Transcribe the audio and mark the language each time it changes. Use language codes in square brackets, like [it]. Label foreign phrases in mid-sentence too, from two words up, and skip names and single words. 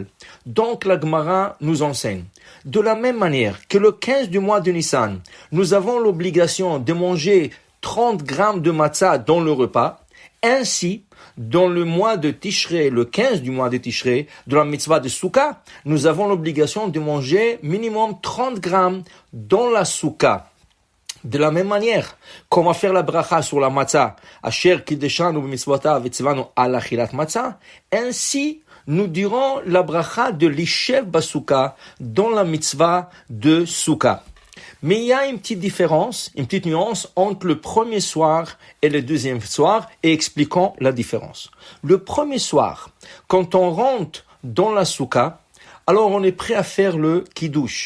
[fr] Donc la Gemara nous enseigne. De la même manière que le 15 du mois de Nissan, nous avons l'obligation de manger 30 grammes de matzah dans le repas. Ainsi, dans le mois de Tishrei, le 15 du mois de Tishrei, de la mitzvah de Souka, nous avons l'obligation de manger minimum 30 grammes dans la Souka. De la même manière qu'on va faire la bracha sur la matzah, [he] אשר קדשנו במצותיו וצונו על אכילת מצה, [fr] ainsi nous dirons la bracha de [he] לישב בסוכה [fr] dans la mitzvah de Souka. Mais il y a une petite différence, une petite nuance entre le premier soir et le deuxième soir, et expliquons la différence. Le premier soir, quand on rentre dans la souka, alors on est prêt à faire le kiddush.